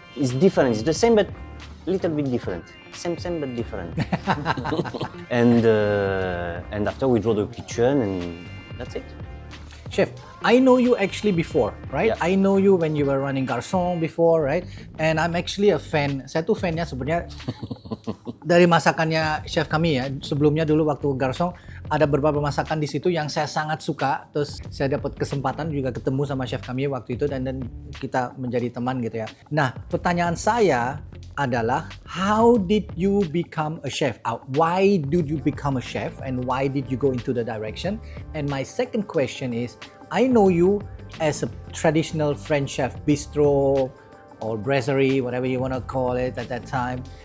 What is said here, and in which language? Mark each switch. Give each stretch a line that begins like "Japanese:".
English: it's different. It's the same, but little bit different. Same but different. And after we draw the kitchen and that's it. Chef, I know you actually before, right? Yeah. I know you when you were running Garçon before, right? And I'm actually a fan.
Indonesian: Saya tuh fannya sebenarnya dari masakannya Chef Camille ya. Sebelumnya dulu waktu Garçon ada beberapa masakan di situ yang saya sangat suka. Terus saya dapat kesempatan juga ketemu sama Chef Camille waktu itu dan kita menjadi teman gitu ya. Nah, pertanyaan saya adalah
English: how did you become a chef? Why did you become a chef and why did you go into the direction? And my second question is, I know you as a traditional French chef, bistro or brasserie, whatever you want to call it at that time.